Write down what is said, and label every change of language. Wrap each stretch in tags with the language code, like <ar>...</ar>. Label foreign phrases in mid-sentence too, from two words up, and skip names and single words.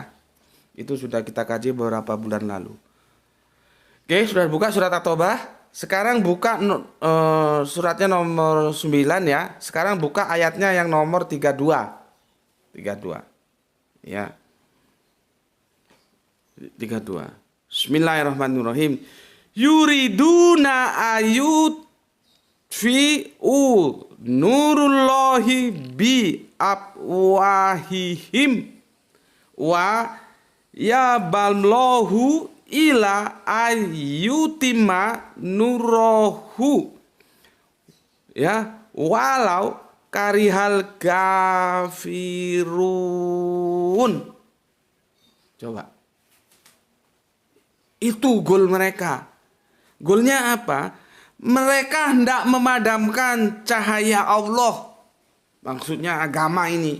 <id>Itu sudah kita kaji beberapa bulan lalu. Oke, sudah buka surat At-Taubah. Sekarang buka suratnya nomor 9 ya. Sekarang buka ayatnya yang nomor 32. 32. Ya. 32.</id> <ar>بسم الله الرحمن الرحيم. يريدون أن يطفئوا نور الله بأفواههم ويأبى الله إلا أن يتم نوره ولو كره الكافرون.</ar> <id>Coba, itu goal mereka. Goalnya apa? Mereka hendak memadamkan cahaya Allah, maksudnya agama ini.</id>